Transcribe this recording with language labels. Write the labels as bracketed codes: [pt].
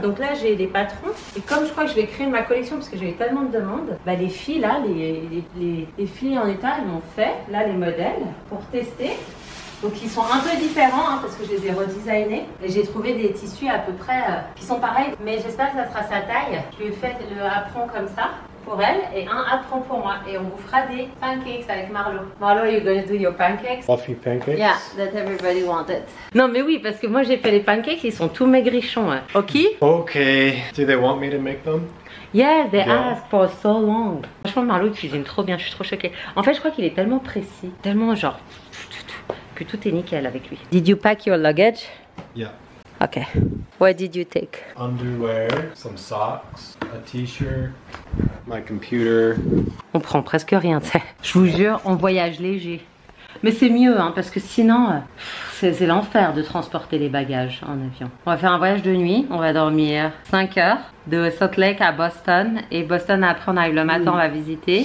[fr] Donc là, j'ai les patrons. Et comme je crois que je vais créer ma collection parce que j'ai eu tellement de demandes, les filles là, les filles en état, elles m'ont fait là les modèles pour tester. Donc ils sont un peu différents parce que je les ai redesignés. Et j'ai trouvé des tissus à peu près qui sont pareils. Mais j'espère que ça sera sa taille. Je lui ai fait le apron comme ça pour elle et un apron pour moi. Et on vous fera des pancakes avec Marlo. [en] Marlo, you're gonna do your pancakes? Fluffy pancakes? Yeah, that everybody wanted. [fr] Non mais oui, parce que moi j'ai fait les pancakes, ils sont tout maigrichons. Hein. Ok? Okay. [en] Do they want me to make them? Yeah, they asked for so long. [fr] Franchement, Marlo il cuisine trop bien, je suis trop choquée. En fait, je crois qu'il est tellement précis, tellement genre, que tout est nickel avec lui. [en] Did you pack your luggage? Yeah. Okay. What did you take? Underwear, some socks, a t-shirt, my computer. [fr] On prend presque rien, tu sais. Je vous jure, on voyage léger. Mais c'est mieux, parce que sinon, c'est l'enfer de transporter les bagages en avion. On va faire un voyage de nuit, on va dormir 5 heures de Salt Lake à Boston. Et Boston, après, on arrive le matin, on va visiter.